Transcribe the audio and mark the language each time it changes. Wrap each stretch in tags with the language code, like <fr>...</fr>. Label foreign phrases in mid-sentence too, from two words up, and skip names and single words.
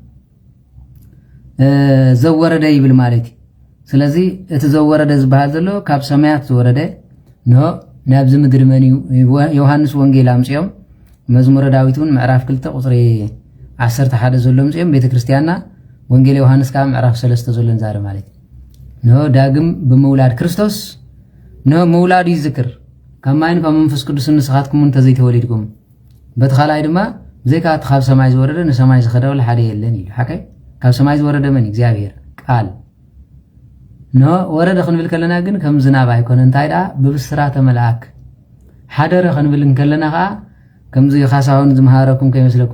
<ti>ዘወረደ ይብል ማለት ስለዚህ እቲ ዘወረደ ዝባሃል ዘሎ ካብ ሰማያት ዘወረደ ነው ናብዚ ምድሪ መን ዮሐንስ ወንጌል አምጽዮም መዝሙረ ዳዊትን ምዕራፍ 2 ቁጥሪ 11 ዘሎ ምጽዮም ቤተ ክርስቲያንና ወንጌል ዮሐንስ ካብ ምዕራፍ 3 ዘሎን</ti> <am>ዛሬ ማለት ነው</am> <ti>ዳግም በመውላድ ክርስቶስ ነው መውላድ ይዝክር ከማይን ከመንፈስ ቅዱስ ንስኻትኩም ተዘይተወሊድኩም በተኻላይ ድማ ዘይካ ካብ ሰማይ ዝወረደ ንሰማይ ዝኸደው ለሓደ የለን ይሉ ሓቀይ ካብ ሰማይ ዝወረደ መን እግዚአብሔር ቃል ነው ወረደ ክንብል ከለና ግን ከም ዝናብ አይኮነ እንታይ ዳ ብብስራተ መልአክ ሓደረ ክንብል ከለና ኻ ከምዚ ኻሳውን ዝመሃረኩም ከይመስለኩም</ti>